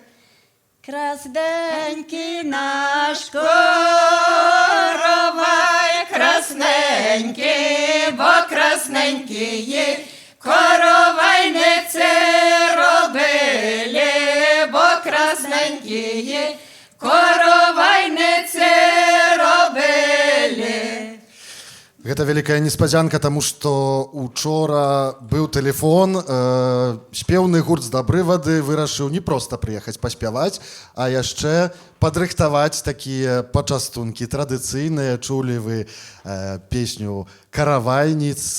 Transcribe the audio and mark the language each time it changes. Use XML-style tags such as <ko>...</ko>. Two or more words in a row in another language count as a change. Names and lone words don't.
<uk>Красненький наш коровай, красненький, бо красненький є, коровайниці робили, бо красненькі є, коровайниці робили.</uk> <be>Гэта вялікая неспадзянка, таму што учора быў тэлефон, спеўны гурт з Дабры вады вырашыў не проста прыехаць паспяваць, а яшчэ падрыхтаваць такія пачастункі традыцыйныя. Чулі вы песню «Каравайніц».</be>